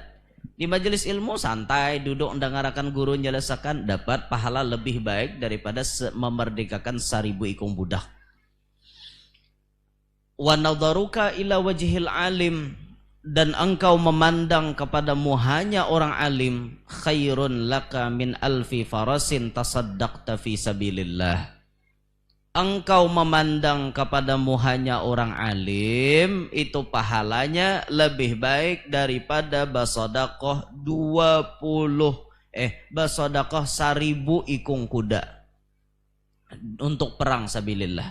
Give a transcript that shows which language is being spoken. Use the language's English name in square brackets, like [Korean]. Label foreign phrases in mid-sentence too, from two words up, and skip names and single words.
[Banjar] Di majelis ilmu santai duduk ndangarakan guru menjelasakan, dapat pahala lebih baik daripada memerdekakan 1000 ikung budak. [Arabic] ونظرك إلى وجه العالم, [Banjar] dan engkau memandang kepada muhanya orang alim, [Arabic] خير لك من ألف فرس تصدقت في سبيل الله. [Banjar] Engkau memandang kepada muhanya orang alim itu pahalanya lebih baik daripada basodakoh 1000 ikung kuda untuk perang sabilillah.